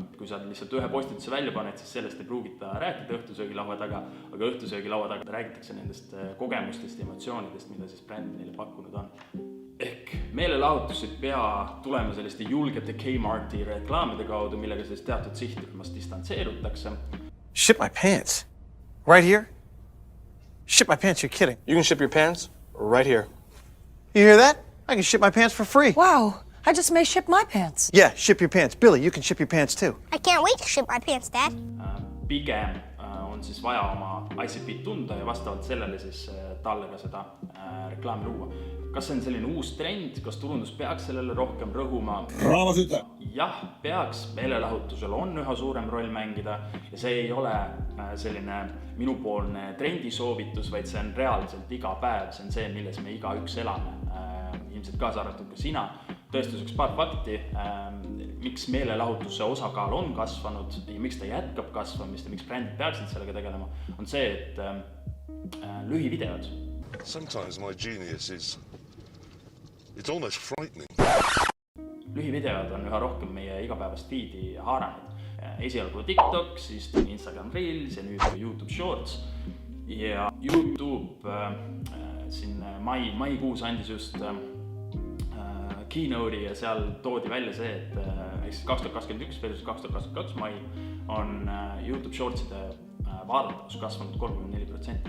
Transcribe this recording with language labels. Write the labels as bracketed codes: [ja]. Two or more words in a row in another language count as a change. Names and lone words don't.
[et] Kui sa lihtsalt ühe postituse välja paned, siis sellest ei pruugita rääkida õhtusöögilaua taga, aga õhtusöögilaua taga räägitakse nendest kogemustest ja emotsioonidest, mida siis bränd neile pakkunud on. Ehk meelelahutus ei pea tulema selliste julgete Kmarti reklaamide kaudu, millega siis teatud sihtrühmast distantseerutakse. [en] Ship my pants? Right here? Ship my pants, you're kidding. You can ship your pants right here. You hear that? I can ship my pants for free. Wow, I just may ship my pants. Yeah, ship your pants. Billy, you can ship your pants too. I can't wait to ship my pants, Dad. [et] Pigem on siis vaja oma ICP tunda ja vastavalt sellele siis talle ka seda reklaami luua. Kas see on selline uus trend, kas turundus peaks sellele rohkem rõhuma? Raamas ütle! Jah, peaks. Meelelahutusel on üha suurem roll mängida ja see ei ole selline minupoolne trendisoovitus, vaid see on reaalselt iga päev. See on see, milles me igaüks elame. Ilmselt kaasa arvatud ka sina. Tõestuseks paar fakti, miks meelelahutuse osakaal on kasvanud ja miks ta jätkab kasvamist ja miks brändid peaksid sellega tegelema, on see, et lühivideod. [en] Sometimes my genius is, it's almost frightening. [et] Lühivideod on üha rohkem meie igapäevast feedi haaranud. Esialgu TikTok, siis tuli Instagram Reels ja nüüd YouTube Shorts. Ja YouTube siin maikuus andis just keynote'i ja seal toodi välja see, et 2021 versus 2022 mai on YouTube Shortside vaadatavus kasvanud 34%.